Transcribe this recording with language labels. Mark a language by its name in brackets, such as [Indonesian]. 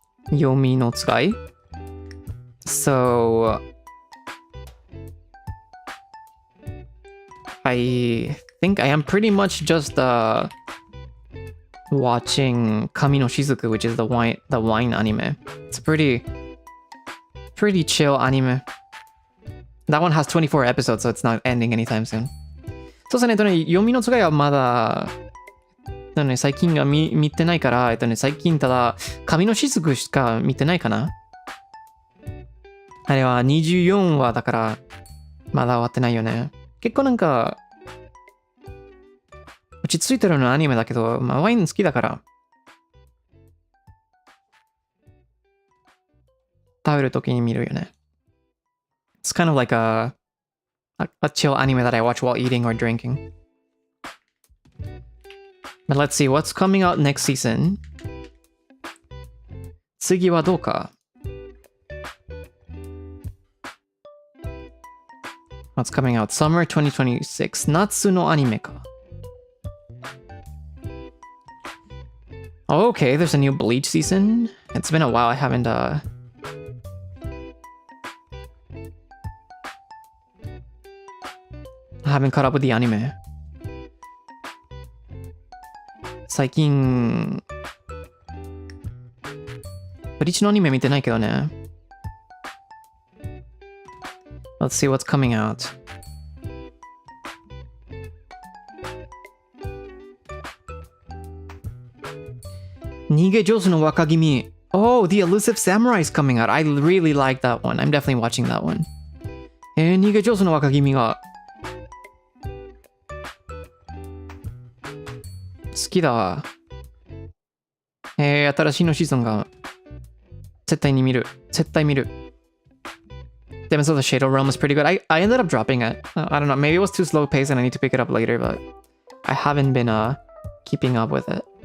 [English] 読みの使い So I think I am pretty much just watching Kami no Shizuku, which is the wine anime. It's a pretty chill anime. That one has 24 episodes, so it's not ending anytime soon. [Japanese] そうですね、読みの使いはまだ、最近は見てないから、最近ただ、神の雫しか見てないかな。あれは24話だから、まだ終わってないよね。結構なんか、落ち着いてるのアニメだけど、まあワイン好きだから、食べるときに見るよね。 [English] It's kind of like a chill anime that I watch while eating or drinking. But let's see, what's coming out next season? [Japanese] 次はどうか? [English] What's coming out? Summer 2026. [Japanese] 夏のアニメか. [English] Oh, okay, there's a new Bleach season. It's been a while. I haven't caught up with the anime. [Japanese] 最近ブリーチのアニメ見てないけどね。 [English] Let's see what's coming out. Nige Josu no Wakagimi. Oh, the Elusive Samurai is coming out. I really like that one. I'm definitely watching that one. Nige Josu no Wakagimi [Japanese] が好きだわ。新しいのシーズンが絶対見る。 [English] Demon Souls the Shadow Realm is pretty good. I ended up dropping it. I don't know. Maybe it was too slow paced and I need to pick it up later, but I haven't been keeping up with it.